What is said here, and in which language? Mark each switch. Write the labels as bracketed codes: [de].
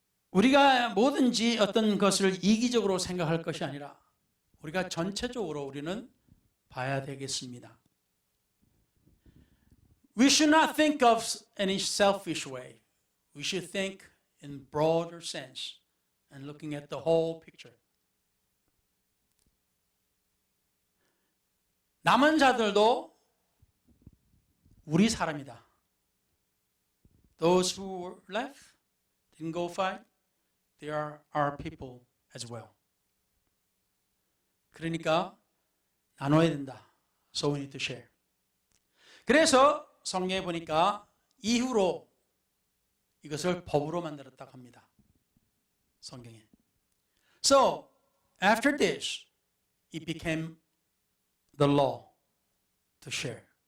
[ko] 우리가 뭐든지 어떤 것을 이기적으로 생각할 것이 아니라 우리가 전체적으로 우리는 봐야 되겠습니다. [en] We should not think of any selfish way. We should think in broader sense and looking at the whole picture. [ko] 남은 자들도 우리 사람이다. [en] Those who were left, didn't go fight, they are our people as well. [ko] 그러니까 나눠야 된다. [en] So we need to share. [ko] 그래서 성경에 보니까 이후로 이것을 법으로 만들었다고 합니다. 성경에. [en] So after this, it became the law to share.